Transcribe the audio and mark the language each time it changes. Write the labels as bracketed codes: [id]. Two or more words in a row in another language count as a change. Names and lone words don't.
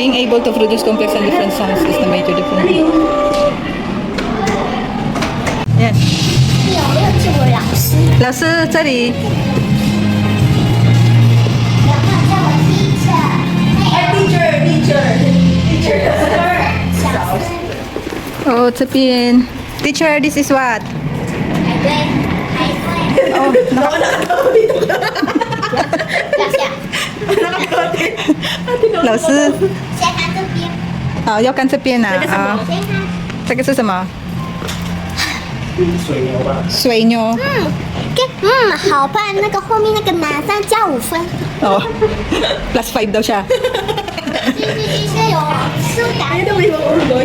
[en] able to produce complex and different sounds is the major difference. Yes. [zh] 有没有这位老师？老师，这里。有没有叫我 teacher？小声。 [en] Oh, 这边。Teacher, this is what? [zh] 海龟，海龟。 [en] Oh, no. 老师。 [zh] 先看这边。哦，要看这边啊。啊，先看。这个是什么？水牛吧。水牛。好棒！那个后面那个马上加5分。 [tl] Oh, +5 daw siya. [zh] 是有书打。 [tl] Ano daw may mga urgon?